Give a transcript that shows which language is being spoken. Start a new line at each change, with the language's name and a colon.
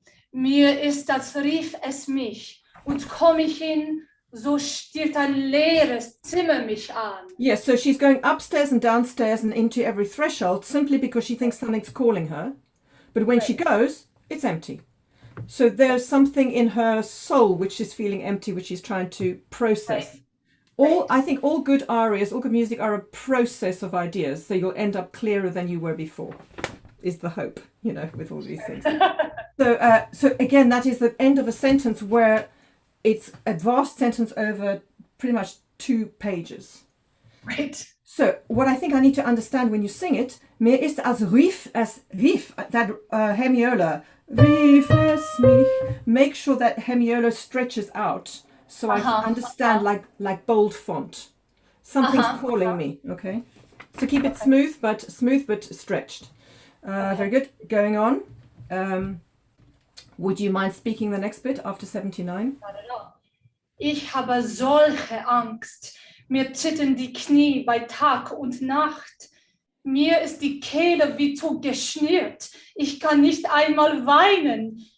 German: Mir ist das rief es mich und komm ich hin, so stiert ein leeres Zimmer mich an.
English: Yes, so she's going upstairs and downstairs and into every threshold simply because she thinks something's calling her. But when she goes, it's empty. So there's something in her soul which is feeling empty, which she's trying to process. Right. I think all good arias, all good music are a process of ideas. So you'll end up clearer than you were before, is the hope, with all these things. So again, that is the end of a sentence where it's a vast sentence over pretty much 2 pages. Right. So what I think I need to understand when you sing it,
German: mir ist rief,
English: that hemiola,
German: rief es mich.
English: Make sure that hemiola stretches out so I understand like bold font. Something's calling me. Okay, so keep it smooth but stretched. Very good. Going on. Would you mind speaking the next bit after 79? Not at all.
German: Ich habe solche Angst. Mir zittern die Knie bei Tag und Nacht. Mir ist die Kehle wie zu geschnürt. Ich kann nicht einmal weinen.